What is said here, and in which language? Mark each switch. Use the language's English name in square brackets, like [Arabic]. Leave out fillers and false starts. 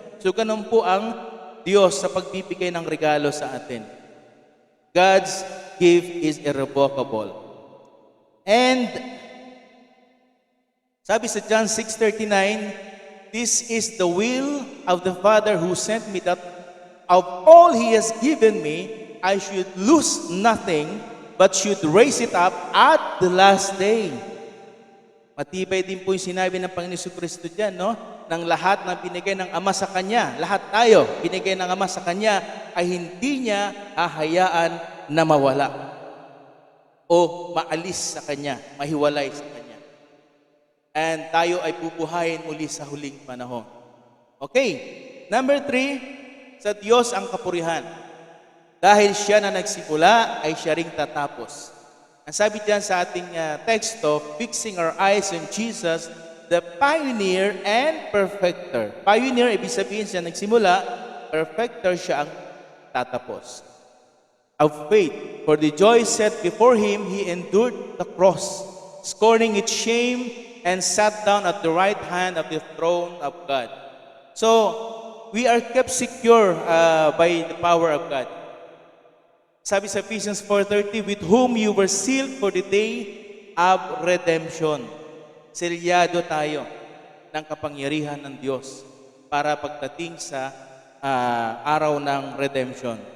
[Filipino] So ganun po ang Diyos sa pagbibigay ng regalo sa atin. [English] God's gift is irrevocable. And [Filipino] sabi sa [English] John 6:39, this is the will of the Father who sent me, that of all He has given me, I should lose nothing, but should raise it up at the last day. [Filipino] Matibay din po yung sinabi ng Panginoon Jesucristo dyan, no? Nang lahat na binigay ng Ama sa Kanya, lahat tayo binigay ng Ama sa Kanya, ay hindi niya hahayaan na mawala o maalis sa Kanya, mahiwalay sa Kanya. And tayo ay bubuhayin muli sa huling panahon. Okay, number 3, sa Diyos ang kapurihan. Dahil Siya na nagsimula, ay Siya ring tatapos. Ang sabi diyan sa ating teksto, [English] fixing our eyes on Jesus, the pioneer and perfecter. [Filipino] Pioneer, ibig sabihin siya nagsimula, perfecter siya ang tatapos. [English] Of faith, for the joy set before Him, He endured the cross, scorning its shame, and sat down at the right hand of the throne of God. So, we are kept secure by the power of God. [Filipino] Sabi sa [English] Ephesians 4:30, with whom you were sealed for the day of redemption. [Filipino] Selyado tayo ng kapangyarihan ng Diyos para pagdating sa araw ng redemption.